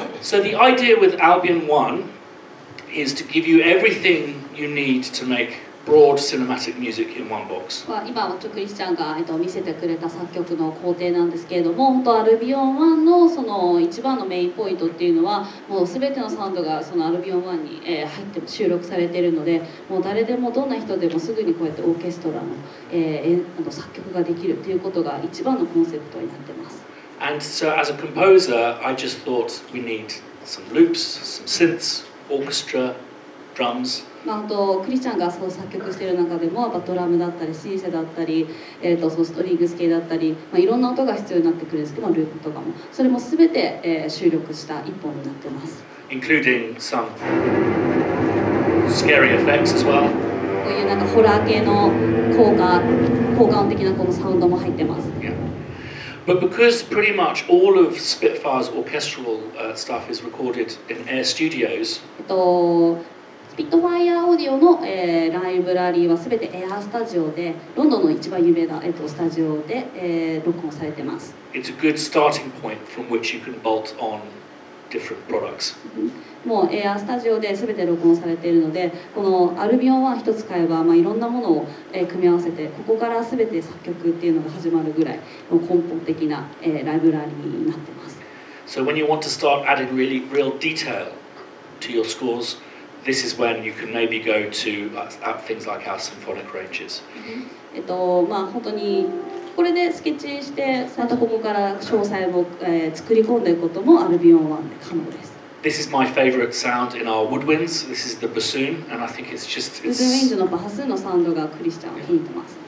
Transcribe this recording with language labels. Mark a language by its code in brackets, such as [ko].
[en] So the idea with Albion 1 is to give you everything you need to make broad cinematic music in one box. [ja] 今クリスチャンが、見せてくれた作曲の工程なんですけれども、本当アルビオン1のその一番のメインポイントっていうのはもう全てのサウンドがそのアルビオン1に、入って収録されているので、もう誰でもどんな人でもすぐにこうやってオーケストラの、作曲ができるっていうことが一番のコンセプトになってます。 [en] And so as a composer, I just thought we need some loops, some synths, orchestra, drums. [ja] 本当クリスチャンがそう作曲している中でもやっぱドラムだったりシンセだったり、そのストリングス系だったり、いろんな音が必要になってくるんですけど、ループとかもそれも全て、収録した一本になってます。 [en] Including some scary effects as well. [ja] こういうなんかホラー系の効果音的なこのサウンドも入ってます。 [en] Yeah. But because pretty much all of Spitfire's orchestral stuff is recorded in Air Studios. [ja] スピットファイヤーオーディオの、ライブラリーはすべてエアースタジオで、ロンドンの一番有名な、スタジオで、録音されてます。 [en] It's a good starting point from which you can bolt on different products. [ja] もうエアースタジオですべて録音されているので、このアルビオン1一つ買えば、いろんなものを、組み合わせて、ここからすべて作曲っていうのが始まるぐらいの根本的な、ライブラリーになってます。 [en] So when you want to start adding real detail to your scores,This is when you can maybe go to things like our symphonic ranges. [ja] 本当にこれでスケッチしてまたここから詳細を、作り込んでいくこともアルビオン1で可能です。 [en] This is my favorite sound in our woodwinds. This is the bassoon, and I think it's just. [ja] ウッドウィンズのバハスのサウンドがクリスチャンは気に入ってます。